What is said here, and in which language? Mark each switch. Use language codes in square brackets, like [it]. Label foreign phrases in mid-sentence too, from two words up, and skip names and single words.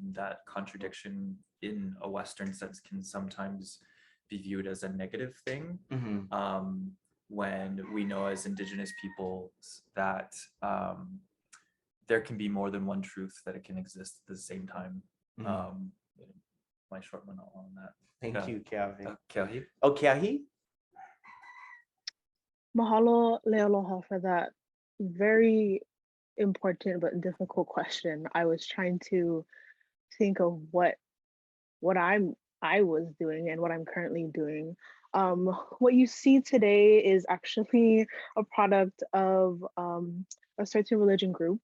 [en] That contradiction in a Western sense can sometimes be viewed as a negative thing. When we know as Indigenous peoples that there can be more than one truth, that it can exist at the same time. My short one on that. Thank you, Keawe. Keahi? Oh, Keahi? [haw] Mahalo lealoha [en] for that very important but difficult question. I was trying to think of what I was doing and what I'm currently doing. What you see today is actually a product of a certain religion group.